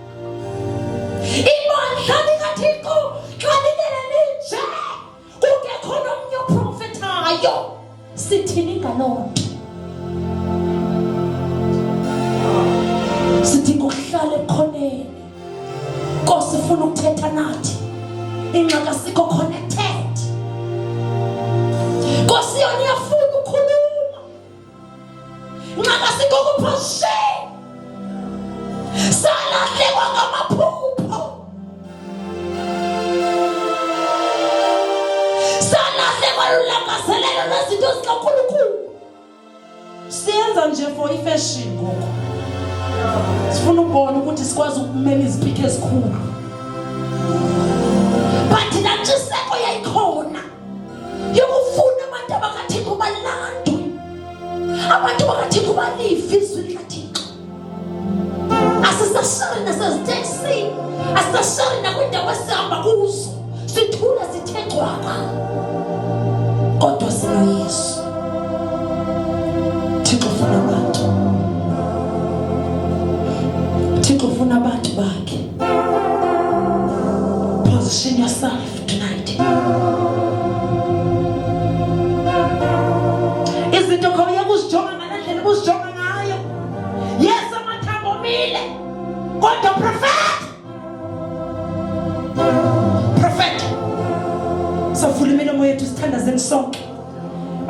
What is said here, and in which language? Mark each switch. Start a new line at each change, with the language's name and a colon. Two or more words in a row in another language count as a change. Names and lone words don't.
Xhosa: Imandla likaThixo xa linje kungekho nomnye oprofethayo. Sithini ngaloo nto? Sidinga ukuhlala ekhoneni. Nkosi ufuna ukuthetha nathi. Ingxaki asikho connected. Nkosi yona iyafuna ukukhuluma. Ingxaki asikho kuposition. Salahlekwa ngamaphupho. Salahlekwa lulangazelelo lwezinto zikaNkulunkulu. Siyenza nje for ifashion ngoku. Sifuna ukubona ukuthi sikwazi ukumela iziphiqo ezikhulu. But nantshiseko yayikhona. Yokufuna abantu abakaThixo balandwe. Abantu bakaThixo balive izwi likaThixo. Asisashari naseziteksini. Asisashari nakwindawo esihamba kuzo. Sithula sithe cwaka. Kodwa sinoYesu. Thixo ufuna abantu. Thixo ufuna abantu bakhe.
English: Position yourself tonight.
Xhosa: Izinto khawuye kuzijonga ngalendlela kuzijonga ngayo. Yes, amathambo omile. Kodwa prophet. Safuna imilomo yethu sithandazeni sonke.